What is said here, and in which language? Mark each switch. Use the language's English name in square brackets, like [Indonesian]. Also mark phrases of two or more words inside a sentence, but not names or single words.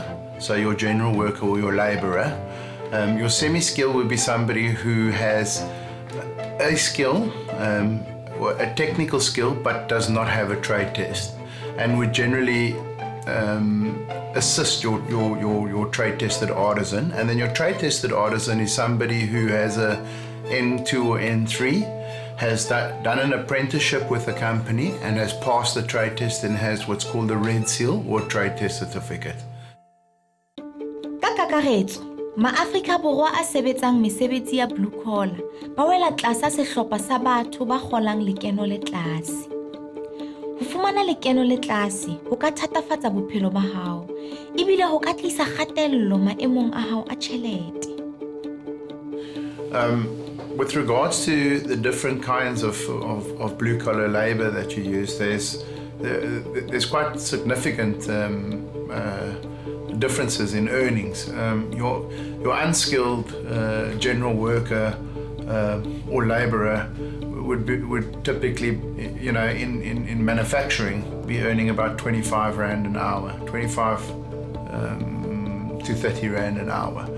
[English] So your general worker or your laborer. Your semi-skilled would be somebody who has a skill, a technical skill, but does not have a trade test, and would generally assist your trade tested artisan. And then your trade tested artisan is somebody who has a N2 or N3 has done an apprenticeship with the company and has passed the trade test and has what's called the red seal or trade test certificate. [Southern Sotho] Ka kakaretso, ma-Afrika Borwa a sebetsang mesebetsi ya [English] blue collar [Southern Sotho] ba wela tlasa sehlopha sa batho ba kgolang lekeno le tlase. Ho fumana lekeno le tlase ho ka thatafatsa bophelo ba hao, ebile ho ka tlisa kgatello maemong a hao a tjhelete. [English] With regards to the different kinds of blue collar labor that you use, there's quite significant differences in earnings. Your unskilled general worker or labourer would typically, in manufacturing, be earning about 25 Rand an hour, 25 to 30 Rand an hour.